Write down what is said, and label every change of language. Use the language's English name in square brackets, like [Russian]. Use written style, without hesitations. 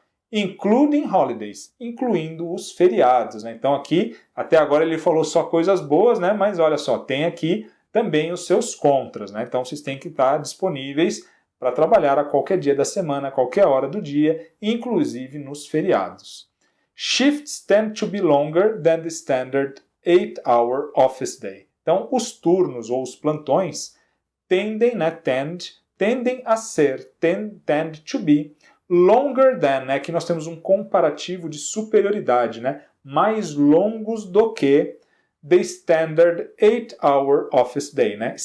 [English] Including holidays, [Portuguese] incluindo os feriados, né? Então aqui, até agora ele falou só coisas boas, né? Mas olha só, tem aqui também os seus contras, né? Então vocês têm que estar disponíveis para trabalhar a qualquer dia da semana, a qualquer hora do dia, inclusive nos feriados. [English] Shifts tend to be longer than the standard 8-hour office day. [Portuguese] Então os turnos ou os plantões tendem, né? Tendem a ser, [English] tend to be, longer than, [Portuguese] né? Aqui nós temos um comparativo de superioridade, né? Mais longos do que [English] the standard 8-hour office day, [Portuguese] né?